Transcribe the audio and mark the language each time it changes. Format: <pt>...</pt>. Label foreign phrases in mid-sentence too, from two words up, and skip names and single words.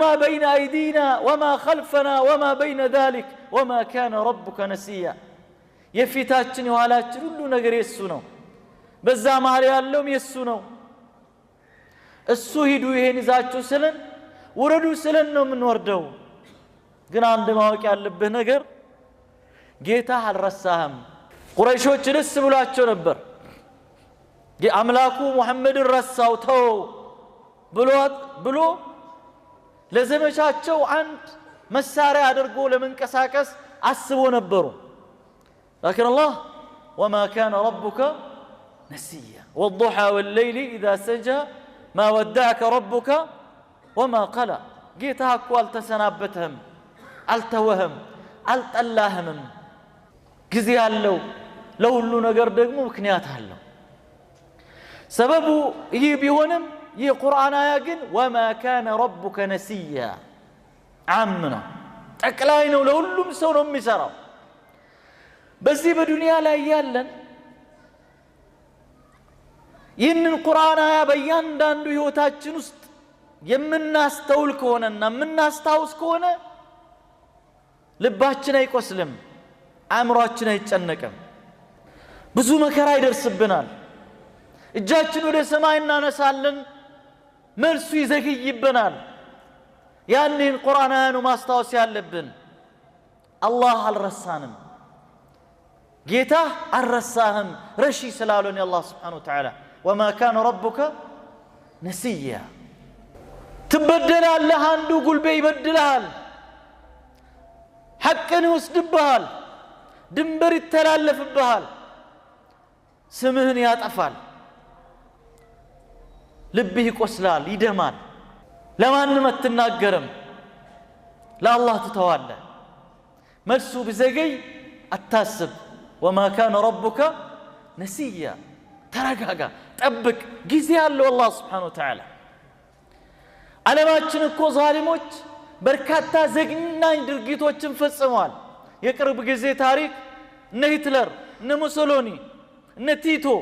<ar>بين أيدينا وما خلفنا وما بين ذلك وما كان ربك نسيا።</ar> <am>የፊታችን የኋላችን ሁሉ ነገር የሱ ነው፣ በዛ መሃል ያለውም የሱ ነው። እሱ ሂዱ ይሄን ይዛችሁ ስለን፣ ውረዱ ስለን ነው የምንወርደው። ግን አንድ ማወቅ ያለብህ ነገር ጌታ አልረሳህም። ቁረይሾች ደስ ብሏቸው ነበር። የአምላኩ ሙሐመድን ረሳው ተው ብሎ ለዘመቻቸው አንድ መሳሪያ አድርጎ ለመንቀሳቀስ አስቦ ነበሩ</am> <ar>لكن الله وما كان ربك نسيا والضحى والليل إذا سجى ما ودعك ربك وما قلى</ar> <am>ጌታህ እኮ አልተሰናበተህም አልተወህም አልጠላህም ጊዜ አለው ለሁሉ ነገር ደግሞ ምክንያት አለው ሰበቡ ይህ ቢሆንም ይህ ቁርአን አያ ግን</am> <ar>وما كان ربك نسيا</ar> <am>አምና ጠቅላይ ነው ለሁሉም ሰው ነው የሚሰራው በዚህ በዱንያ ላይ ያለን ይህንን ቁርአን አያ በእያንዳንዱ ህይወታችን ውስጥ የምናስተውል ከሆነና የምናስታውስ ከሆነ ልባችን አይቆስልም አእምሮአችን አይጨነቅም ብዙ መከራ ይደርስብናል እጃችን ወደ ሰማይ እናነሳለን መልሱ ይዘግይብናል ያንን ቁርአን አያ ነው ማስታወስ ያለብን አላህ አልረሳንም ጌታ አልረሳህም ረሺ ስላሉን አላህ</am> <ar>سبحانه وتعالى وما كان ربك نسيا</ar> <am>ትበደላለህ አንዱ ጉልቤ ይበድልሃል ሐቅን ይወስድብሃል ድንበር ይተላለፍብሃል ስምህን ያጠፋል ልብህ ይቆስላል ይደማል ለማንም አትናገርም ለአላህ ትተዋለህ መልሱ ቢዘገይ አታስብ</am> <ar>وما كان ربك نسيا</ar> <am>ተረጋጋ ጠብቅ ጊዜ ያለው አላህ</am> <ar>سبحانه وتعالى</ar> <am>ዓለማችን እኮ ዛሊሞች በርካታ ዘግናኝ ድርጊቶችን ፈጽመዋል የቅርብ ጊዜ ታሪክ እነ ሂትለር እነ ሙሶሎኒ እነ ቲቶ</am>